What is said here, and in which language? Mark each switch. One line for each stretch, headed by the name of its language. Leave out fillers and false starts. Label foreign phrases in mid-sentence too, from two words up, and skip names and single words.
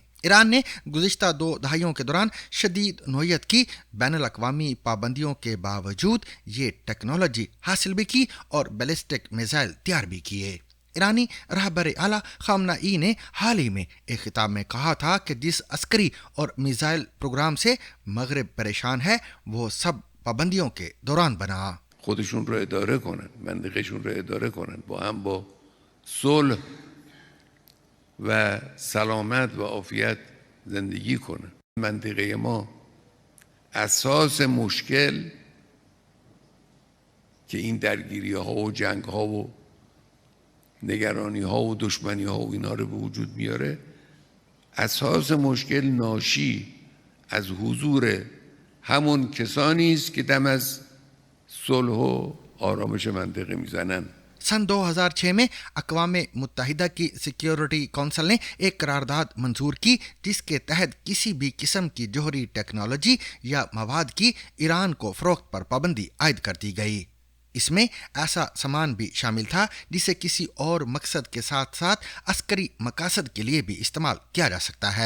Urdu: ایران نے گزشتہ 2 دہائیوں کے دوران شدید نوعیت کی بین الاقوامی پابندیوں کے باوجود یہ ٹیکنالوجی حاصل بھی کی اور
English: ballistic missile
Urdu: تیار بھی کیے. ایرانی رہبر اعلیٰ خامنہ ای نے حال ہی میں ایک خطاب میں کہا تھا کہ جس عسکری اور
English: missile program
Urdu: سے مغرب پریشان ہے وہ سب پابندیوں کے دوران بنا.
Persian: خودشون رو اداره کنن، منطقهشون رو اداره کنن، با هم با صلح و سلامت و عافیت زندگی کنن. منطقه ما اساس مشکل که این درگیری ها و جنگ ها و نگرانی ها و دشمنی ها و اینا رو به وجود میاره، اساس مشکل ناشی از حضور همون کسانی است که دم از صلح و آرامش منطقه میزنن.
Urdu: سن 2006 میں اقوام متحدہ کی
English: security council
Urdu: نے ایک قرارداد منظور کی جس کے تحت کسی بھی قسم کی جوہری ٹیکنالوجی یا مواد کی ایران کو فروخت پر پابندی عائد کر دی گئی. اس میں ایسا سامان بھی شامل تھا جسے کسی اور مقصد کے ساتھ ساتھ عسکری مقاصد کے لیے بھی استعمال کیا جا سکتا ہے.